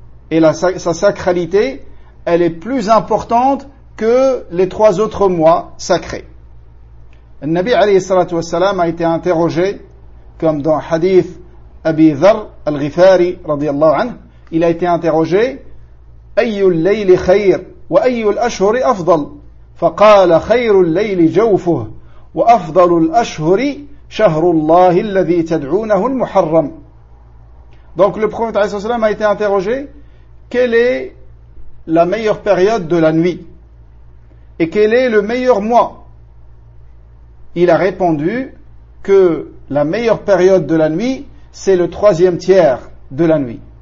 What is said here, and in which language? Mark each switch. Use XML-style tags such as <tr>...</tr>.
<fr>Et sa sacralité, elle est plus importante que les 3 autres mois sacrés. Le Nabi alayhi salatu wa salam a été interrogé, comme dans hadith Abi Dharr al-Ghifari radiyallahu anhu, il a été interrogé,</fr> <ar>أي الليل خير وأي الأشهر أفضل فقال خير الليل جوفه وأفضل الأشهر شهر الله الذي تدعونه المحرم.</ar> <fr>Donc le prophète</fr> <ar>عليه الصلاة والسلام</ar> <fr>a été interrogé, quelle est la meilleure période de la nuit et quel est le meilleur mois? Il a répondu que la meilleure période de la nuit, c'est le troisième tiers de la nuit.</fr>